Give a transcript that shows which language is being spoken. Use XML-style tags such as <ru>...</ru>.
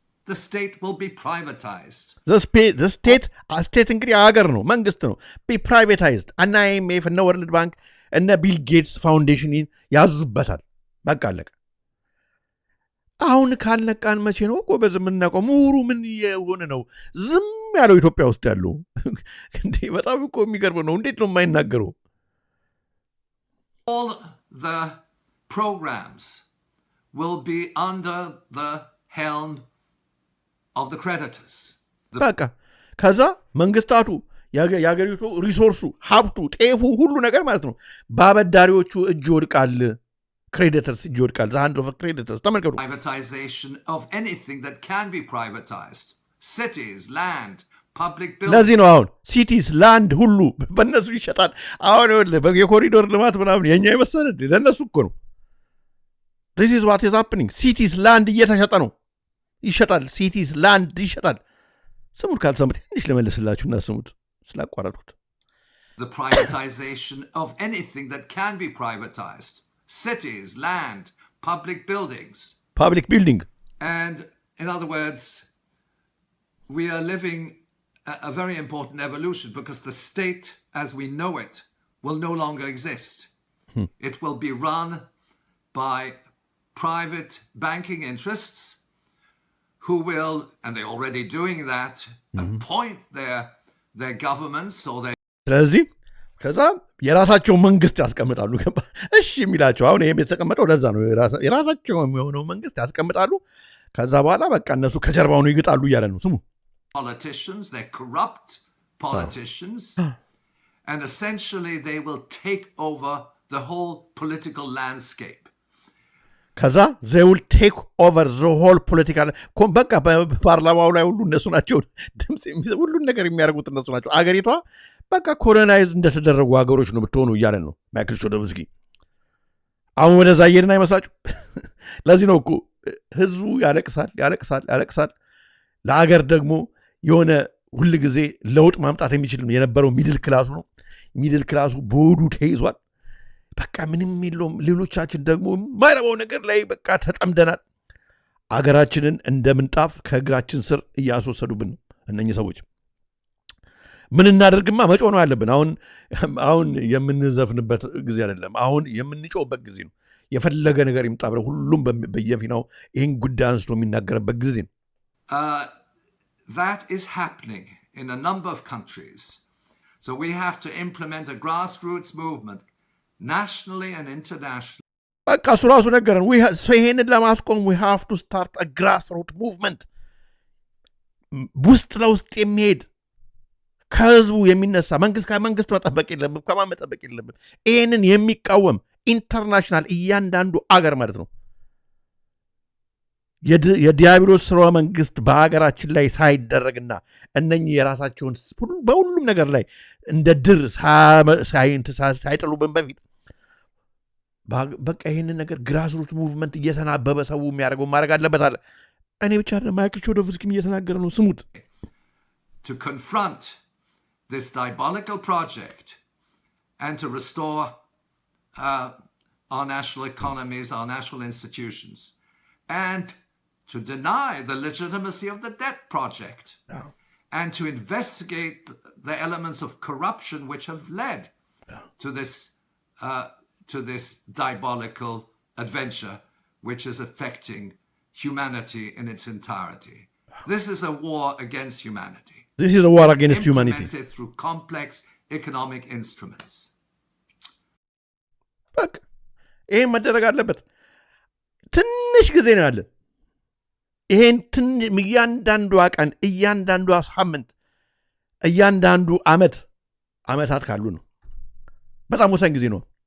<en>The state will be privatized. The state</en> <am>እንግዲህ ሀገር ነው፣ መንግስት ነው።</am> <en>be privatized</en> <am>እና IMF እና ወርልድ ባንክ እና ቢል ጌትስ ፋውንዴሽን ያዙበታል። በቃ አለቀ። አሁን ካልነቃን መቼ ነው ጎበዝ የምናውቀው? ምሁሩ ምን የሆነ ነው ዝም ያለው ኢትዮጵያ ውስጥ ያለው? እንዴ በጣም እኮ የሚገርም ነው። እንዴት ነው የማይናገረው?</am> <en>All the programs will be under the helm of the creditors.</en> <am>በቃ ከዛ መንግስታቱ ያገሪቱ ሪሶርሱ ሀብቱ ጤፉ ሁሉ ነገር ማለት ነው ባበዳሪዎቹ እጅ ይወድቃል creditors እጅ ይወድቃል</am> <en>the hand of creditors</en> <am>ተመልከቱ</am> <en>privatization of anything that can be privatized cities land public buildings</en> <am>ለዚህ ነው አሁን</am> <en>cities land</en> <am>ሁሉ በእነሱ ይሸጣል አሁን የኮሪዶር ልማት ምናምን የኛ ይመሰለ ለነሱ እኮ ነው</am> <en>this is what is happening</en> <am>cities land እየተሸጠ ነው ይሸጣል cities land ይሸጣል ስሙት ካልሰሙት ትንሽ ለመለስላችሁና ስሙት ስላቋረጥኩት</am> <en>the privatization of anything that can be privatized cities land public buildings public building and in other words we are living a very important evolution because the state as we know it will no longer exist it will be run by private banking interests who will and they're already doing that appoint their governments or their</en> <am>ስለዚህ ከዛ የራሳቸው መንግስት ያስቀምጣሉ እሺ የሚላቸው አሁን ይሄ የተቀመጠው ለዛ ነው የራሳቸው የሚሆነው መንግስት ያስቀምጣሉ ከዛ በኋላ በቃ እነሱ ከጀርባው ነው ይግጣሉ እያለ ነው ስሙ</am> <en>politicians they're corrupt politicians and essentially they will take over the whole political landscape</en> <am>ከዛ</am> <en>they will take over the whole political</en> <am>በቃ በፓርላማው ላይ ሁሉ እነሱ ናቸው ድምጽ ሁሉ ነገር የሚያደርጉት እነሱ ናቸው አገሪቷ በቃ ኮሎናይዝ እንደተደረጉ ሀገሮች ነው የምትሆኑ እያለ ነው ማይክል ሾዶቭስኪ አሁን ወደዛ ይሄድና ይመስላችሁ ለዚህ ነው እኮ ህዝቡ ያለቅሳል ለሀገር ደግሞ የሆነ ሁሉ ጊዜ ለውጥ ማምጣት የሚችል የነበረው ሚድል ክላሱ ነው ሚድል ክላሱ ቦዱ ተይዟል በቃ ምንም የለውም ሌሎቻችን ደግሞ ማይረባው ነገር ላይ በቃ ተጠምደናል አገራችንን እንደምንጣፍ ከእግራችን ስር እያስወሰዱብን ነው እነኚህ ሰዎች ምን እናደርግማ መጮህ ነው ያለብን አሁን የምንዘፍንበት ጊዜ አይደለም አሁን የምንጮህበት ጊዜ ነው የፈለገ ነገር ይምጣብረ ሁሉም በየፊናው ይሄን ጉዳይ አንስቶ የሚናገርበት ጊዜ ነው</am> <en>that is happening in a number of countries so we have to implement a grassroots movement nationally and internationally</en> <am>በቃ እሱ ራሱ ነገረን ይሄንን ለማስቆም</am> <en>we have to start a grassroots movement</en> <am>ውስጥ ለውስጥ የሚሄድ ከህዝቡ የሚነሳ መንግስት መጠበቅ የለብም ከማን መጠበቅ የለብም ይሄንን የሚቃወም ኢንተርናሽናል እያንዳንዱ አገር ማለት ነው የዲያብሎስ ስርወ መንግስት በአገራችን ላይ ሳይደረግና እነኚህ የራሳቸውን በሁሉም ነገር ላይ እንደ ድር ሳይጥሉብን በፊት በቃ ይሄንን ነገር ግራስሩት ሙቭመንት እየተናበበ ሰው የሚያደርገው ማድረግ አለበት አለ እኔ ብቻ ማይክል ሾዶቭስኪም እየተናገረ ነው ስሙት</am> <en>to confront this diabolical project and to restore our national economies, our national institutions, and to deny the legitimacy of the debt project, and to investigate the elements of corruption which have led to this diabolical adventure, which is affecting humanity in its entirety. This is a war against humanity. This is a war against humanity. Implemented through complex economic instruments.</en> <am>በቃ ይሄ መደረግ አለበት ትንሽ ጊዜ ነው ያለን ይሄን እያንዳንዱ ቀን እያንዳንዱ ሳምንት እያንዳንዱ አመታት ካሉ ነው በጣም ወሳኝ ጊዜ ነው</am>